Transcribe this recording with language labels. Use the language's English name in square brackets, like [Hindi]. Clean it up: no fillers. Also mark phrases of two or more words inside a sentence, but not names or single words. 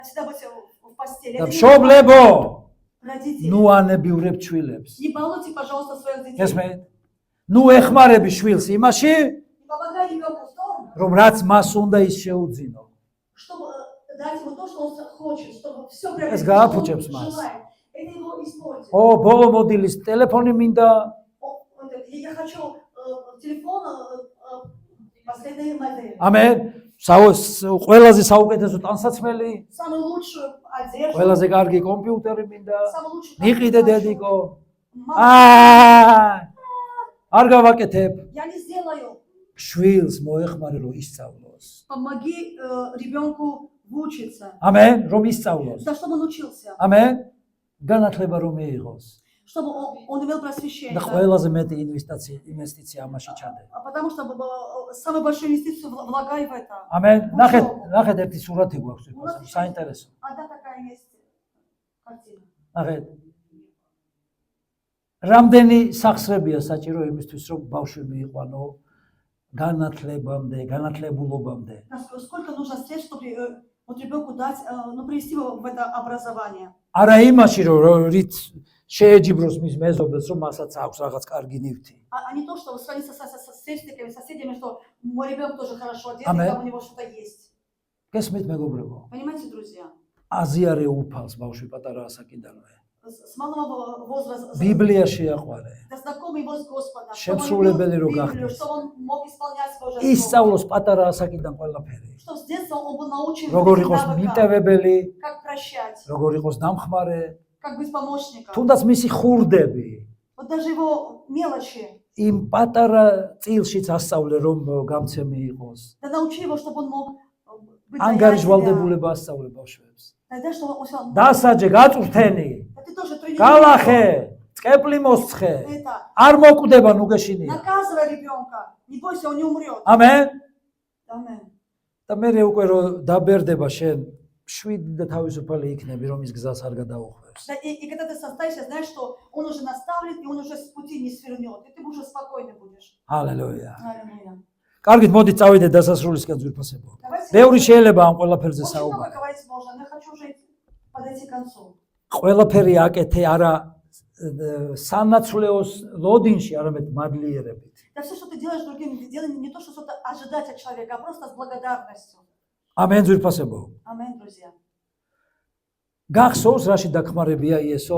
[Russian] Всегда быть в постели. [Georgian] და [Russian] Это не [Georgian] მშობლებო, [Russian] родители. [Georgian] ნუ ანებიურებ ჩვილებს. [Russian] Не балуйте, пожалуйста, своих детей. [Georgian] ესმენთ? ნუ ეხმარები შვილს იმაში, [Russian] Не помогай ребенку в том, [Georgian] რომ რაც მას უნდა ის შეუძინო. [Russian] чтобы дать ему то, что он хочет, чтобы все Es приобрести, [Georgian] გააფუჭებს [Russian] что он [Georgian] მას. [Russian] желает. Это его испортит. [Georgian] ო, ბოლო მოდილის ტელეფონი მინდა, [Russian] Я хочу телефон последней модели. [Georgian] ამენ. ყველაზე საუკეთესო ტანსაცმელი, [Russian] Самую лучшую одежду. [Georgian] ყველაზე კარგი კომპიუტერი მინდა. [Russian] Самую лучшую. [Georgian] ნიყიდე დედიკო. [Russian] Мама, [Georgian] არ გავაკეთებ. [Russian] я не сделаю. [Georgian] შვილს მოეხმარე რომ ისწავლოს. [Russian] Помоги ребенку выучиться. [Georgian] ამენ, რომ ისწავლოს. [Russian] Да, чтобы он учился. [Georgian] ამენ. განათლება რომ მიიღოს. [Russian] Чтобы он имел просвещение. [Georgian] და ყველაზე მეტი ინვესტიცია ამაში ჩადე. [Russian] Потому что самую большую инвестицию влагай в это. [Georgian] ამენ. ნახეთ ერთი სურათი გვაქვს თვითონ, საინტერესო. [Russian] Одна такая есть картина. [Georgian] ნახეთ. რამდენი სახსრებია საჭირო იმისთვის რომ ბავშვი მიიყვანო განათლებამდე, განათლებულობამდე. [Russian] Сколько нужно средств, чтобы вот ребенку дать, ну, привести его в это образование. [Georgian] არა იმაში რომ რით შეეჯიბროს მის მეზობელს რომ მასაც აქვს რაღაც კარგი ნივთი. [Russian] А не то, что сравниться со сверстниками, соседями, что мой ребенок тоже хорошо одет, Amen. и там у него что-то есть. [Georgian] გესმით მეგობრებო? [Russian] Понимаете, друзья? [Georgian] აზიარე უფალს ბავშვი პატარა ასაკიდანვე. [Russian] С малого возраста. [Georgian] ბიბლია შეაყვარე. [Russian] Да, знакомый его с Господом. [Georgian] შემსრულებელი რო [Russian] Библию, [Georgian] გახდეს. [Russian] что он мог исполнять Божье [Georgian] ისწავლოს პატარა ასაკიდან ყველაფერი. [Russian] Что с детства он был научен [Georgian] როგორ [Russian] этим [Georgian] იყოს [Russian] навыкам, [Georgian] მიტევებელი, [Russian] как прощать, [Georgian] როგორ იყოს დამხმარე, [Russian] как быть помощником. [Georgian] თუნდაც მისი ხურდები [Russian] Вот даже его мелочи. [Georgian] იმ პატარა წილშიც ასწავლე რომ გამცემი იყოს. [Russian] Да научи его, чтобы он мог быть [Georgian] ანგარიშვალდებულება ასწავლე ბავშვებს. [Russian] Тогда, чтобы он сказал, [Georgian] დასაჯე, გაწვრთენი, [Russian] да ты тоже тренируй [Georgian] გალახე, წკეპლი მოსცხე, [Russian] это. [Georgian] არ მოკვდება ნუ გეშინია. [Russian] Наказывай ребенка. Не бойся, он не умрет. [Georgian] ამენ. [Russian] Амен. [Georgian] და მე უკვე რომ დაბერდება შენ შვიდი და თავისუფალი იქნები რომ ის გზას არ გადაუხვევს. [Russian] Да, и когда ты состоишься, знаешь, что он уже наставлен, и он уже с пути не свернет, и ты уже спокойно будешь. [Georgian] ჰალელუია. [Russian] Аллилуйя. [Georgian] კარგით, მოდით წავიდეთ დასასრულისკენ ძვირფასებო. [Russian] Давайте. [Georgian] ბევრი შეიძლება ამ ყველაფერზე [Russian] Очень много [Georgian] საუბარი. [Russian] говорить можно, но я хочу уже подойти к концу. [Georgian] ყველაფერი აკეთე არა სანაცვლეოს ლოდინში, არამედ მადლიერებით. [Russian] Да все, что ты делаешь другим, делай не то, что что-то ожидать от человека, а просто с благодарностью. [Georgian] ამენ ძვირფასებო. [Russian] Амен, друзья. [Georgian] გახსოვს რაში დახმარებია იესო?